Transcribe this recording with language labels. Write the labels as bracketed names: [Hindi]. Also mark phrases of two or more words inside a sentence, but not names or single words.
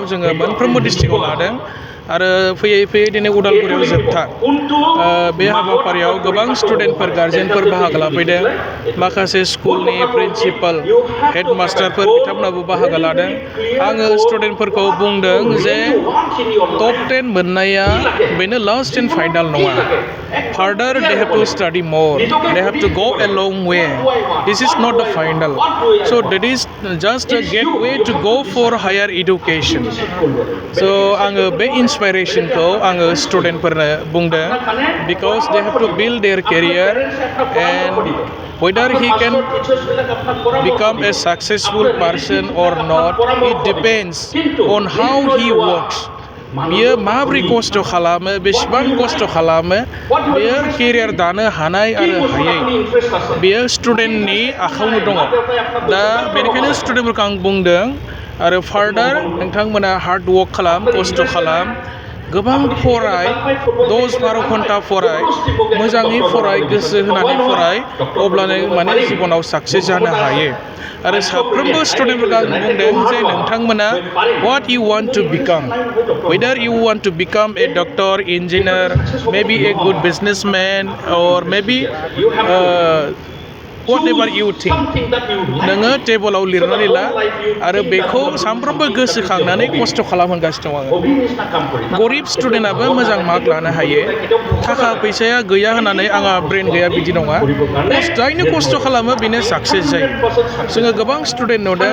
[Bodo] जोङो मोनफ्रोमबो डिस्ट्रिक्टआव लादों आरो फैयै फैयै दिनै उदालगुरियाव जोबथा बे हाबाफारियाव गोबां स्टुडेन्टफोर गार्जेनफोर बाहागो लाफैदों माखासे स्कुलनि प्रिन्सिपाल हेडमास्टारफोर बिथांमोनाबो बाहागो लादों आङो स्टुडेन्टफोरखौ बुंदों जे टप 10 मोननाया बेनो [English] last and final [Bodo] नङा [English] further they have to study more they have to go a long way this is not the final so that is just a gate way to go for higher education so [Bodo] आङो बे इन्सपाइरेसनखौ आङो स्टुडेन्टफोरनो बुंदों [English] because they have to build their career and whether he can become a successful person or not it depends on how he works [Bodo] बियो माबोरै खस्थ' खालामो बेसेबां खस्थ' खालामो बियो केरियार दानो हानाय आरो हायै बियो स्टुडेन्टनि आखायावनो दङ दा बेनिखायनो स्टुडेन्टफोरखौ आं बुंदों आरो फार्दार नोंथांमोना [English] hard work [Bodo] खालाम खस्थ' खालाम गोबां फराय 10-12 घन्टा फराय मोजाङै फराय गोसो होनानै फराय अब्लानो माने जिबनाव साक्सेस जानो हायो आरो साफ्रोमबो स्टुडेन्टफोरखौ आं बुंदों जे नोंथांमोना [English] what you want to become whether you want to become a doctor engineer maybe a good businessman or maybe whatever you think [Bodo] नोङो टेबोलाव लिरनानै ला आरो बेखौ सानफ्रोमबो गोसोखांनानै खस्थ' खालामहोगासिनो दं आङो गरिब स्टुडेन्टआबो मोजां मार्क लानो हायो थाखा फैसाया गैया होननानै आंहा ब्रेन गैया बिदि नङा जायनो खस्थ' खालामो बेनो साक्सेस जायो जोङो गोबां स्टुडेन्ट नुदों